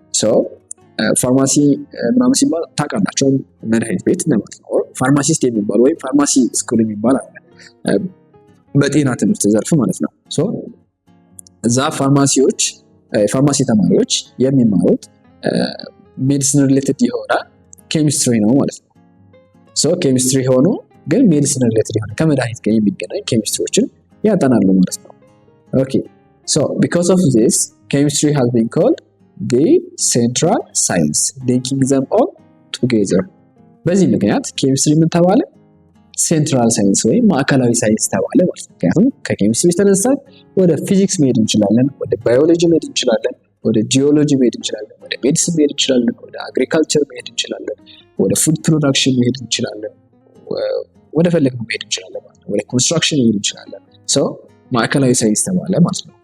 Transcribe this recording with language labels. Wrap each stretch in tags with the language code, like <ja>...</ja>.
<am>So ፋርማሲ ምናምን ሲባል ታውቃላችሁ፣ መድኃኒት ቤት ማለት ነው። ፋርማሲስት የሚባል ወይም ፋርማሲ ስኩል የሚባል አለ በጤና ትምህርት ዘርፍ ማለት ነው። ሶ እዛ ፋርማሲ ተማሪዎች የሚማሩት ሜዲሲን ሪሌትድ የሆነ ኬሚስትሪ ነው ማለት ነው። ሶ ኬሚስትሪ ሆኖ ግን ሜዲሲን ሪሌትድ የሆነ ከመድኃኒት ጋር የሚገናኝ ኬሚስትሪዎችን ያጠናሉ ማለት ነው።</am> <en>Okay, so because of this, chemistry has been called the central science, linking them all together.</en> <am>በዚህ ምክንያት ኬሚስትሪ ምን ተባለ? ሴንትራል ሳይንስ ወይም ማዕከላዊ ሳይንስ ተባለ ማለት ነው። ምክንያቱም ከኬሚስትሪ ተነስተን ወደ ፊዚክስ መሄድ እንችላለን፣ ወደ ባዮሎጂ መሄድ እንችላለን፣ ወደ ጂኦሎጂ መሄድ እንችላለን፣ ወደ ሜዲሲን መሄድ እንችላለን፣ ወደ አግሪካልቸር መሄድ እንችላለን፣ ወደ ፉድ ፕሮዳክሽን መሄድ እንችላለን፣ ወደ ፈለግነው መሄድ እንችላለን ማለት ነው። ወደ ኮንስትራክሽን መሄድ እንችላለን። ሶ ማዕከላዊ ሳይንስ ተባለ ማለት ነው።</am>